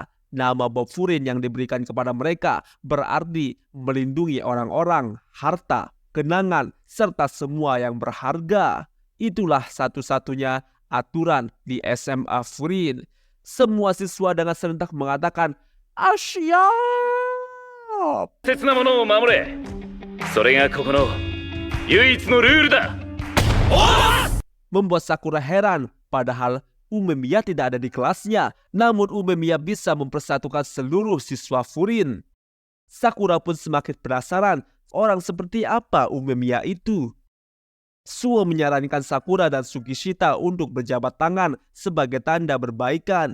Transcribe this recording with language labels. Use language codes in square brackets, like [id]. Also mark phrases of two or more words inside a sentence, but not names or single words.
[id] Nama Bofurin yang diberikan kepada mereka berarti melindungi orang-orang, harta, kenangan, serta semua yang berharga. Itulah satu-satunya aturan di SMA Furin. Semua siswa dengan serentak mengatakan, "Asyap!" [ja] 大切なものを守れ。それがここの唯一のルールだ。 [id] Membuat Sakura heran, padahal Umemiya tidak ada di kelasnya. Namun Umemiya bisa mempersatukan seluruh siswa Furin. Sakura pun semakin penasaran orang seperti apa Umemiya itu. Suo menyarankan Sakura dan Sugishita untuk berjabat tangan sebagai tanda berbaikan.